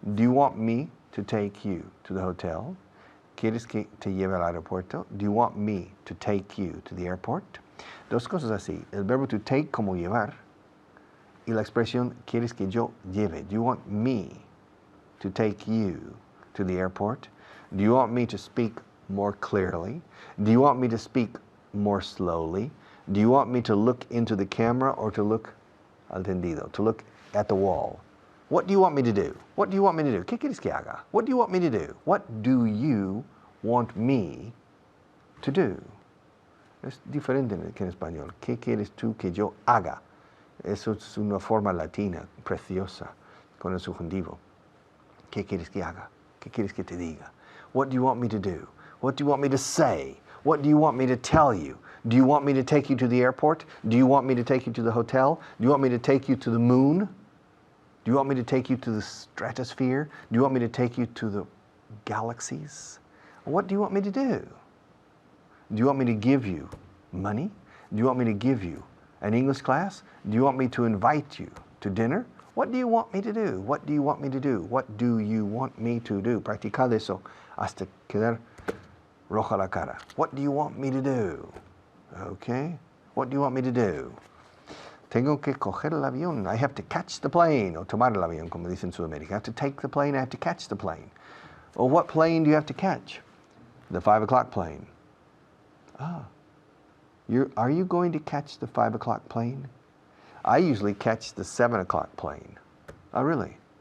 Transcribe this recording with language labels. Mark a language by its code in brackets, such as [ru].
[en] Do you want me to take you to the hotel? [es] ¿Quieres que te lleve al aeropuerto? [en] Do you want me to take you to the airport? [es] Dos cosas así, el verbo to take como llevar, y la expresión, ¿quieres que yo lleve? [en] Do you want me to take you to the airport? Do you want me to speak more clearly? Do you want me to speak more slowly? Do you want me to look into the camera or to look [es] al tendido, [en] to look at the wall? What do you want me to do? What do you want me to do? [es] ¿Qué quieres que haga? [en] What do you want me to do? What do you want me to do? [es] Es diferente que en español. ¿Qué quieres tú que yo haga? Eso es una forma latina preciosa con el subjuntivo. ¿Qué quieres que haga? ¿Qué quieres que te diga? [en] What do you want me to do? What do you want me to say? What do you want me to tell you? Do you want me to take you to the airport? Do you want me to take you to the hotel? Do you want me to take you to the moon? Do you want me to take you to the stratosphere? Do you want me to take you to the galaxies? What do you want me to do? Do you want me to give you money? Do you want me to give you an English class? Do you want me to invite you to dinner? What do you want me to do? What do you want me to do? What do you want me to do? [es] Practicad eso hasta quedar roja la cara. [en] What do you want me to do? Okay? What do you want me to do? [es] Tengo que coger el avión. [en] I have to catch the plane. [es] O tomar el avión, como dicen en Sudamérica. [en] I have to take the plane. I have to catch the plane. Well, what plane do you have to catch? The 5 o'clock plane. Are you going to catch the 5 o'clock plane? I usually catch the 7 o'clock plane. Oh, really?